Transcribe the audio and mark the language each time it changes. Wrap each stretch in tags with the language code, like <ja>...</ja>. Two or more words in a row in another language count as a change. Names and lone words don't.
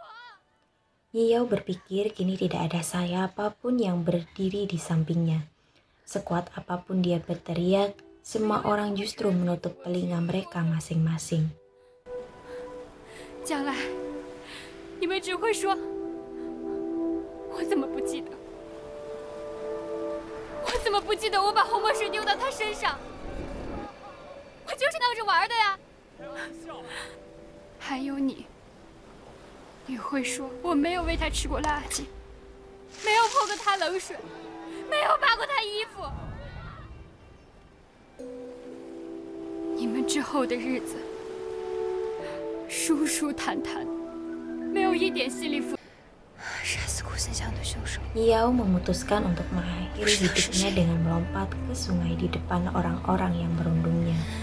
<id>Yiyao berpikir kini tidak ada siapapun yang berdiri di sampingnya. Sekuat apapun dia berteriak, semua orang justru menutup telinga mereka masing-masing.</id> <zh>将来，你们只会说：“我怎么不记得？我怎么不记得我把红墨水丢到他身上？我就是闹着玩的呀！” 还有你，你会说我没有喂他吃过垃圾，没有泼过他冷水，没有扒过他衣服。你们之后的日子，舒舒坦坦，没有一点心理负。杀死顾森湘的凶手</zh> <id>Yao memutuskan untuk mengakhiri hidupnya dengan melompat ke sungai di depan orang-orang yang merundungnya.</id>